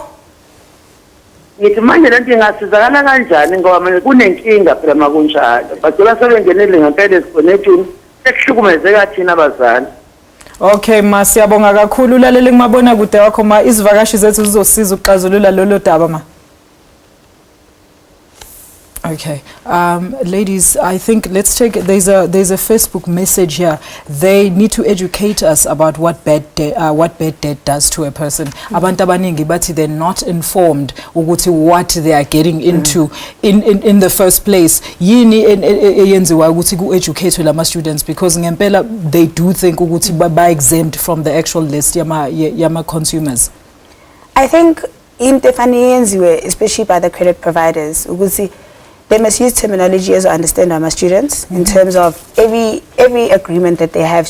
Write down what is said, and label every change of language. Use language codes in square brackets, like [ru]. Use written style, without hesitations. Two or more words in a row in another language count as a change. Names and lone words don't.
[zu] Ngithi manje lento ingasizakala kanjani ngoba manje kunenkinga phela makunjalo. Bacela sebengenele ngempela esigonethini sekuhlukumezeka thina abazali. Okay ma, siyabonga kakhulu ulalele ngimabona kude wakho ma, izivakashi zethu zizosiza ukuxazulula lolo daba ma. [en] Okay, ladies, I think let's take, there's a Facebook message here. They need to educate us about what bad debt does to a person. [zu] Abantu abaningi bathi [en] they're not informed ukuthi what they are getting into in the first place. [zu] Yini eyenziwa ukuthi ku-educate lama [en] students, because [zu] ngempela [en] they do think [zu] ukuthi ba [en] exempt from the actual list [zu] yama consumers. [en] I think [zu] into yenziwe [en] especially by the credit providers ukuthi they must use terminology as I understand our students in terms of every agreement that they have.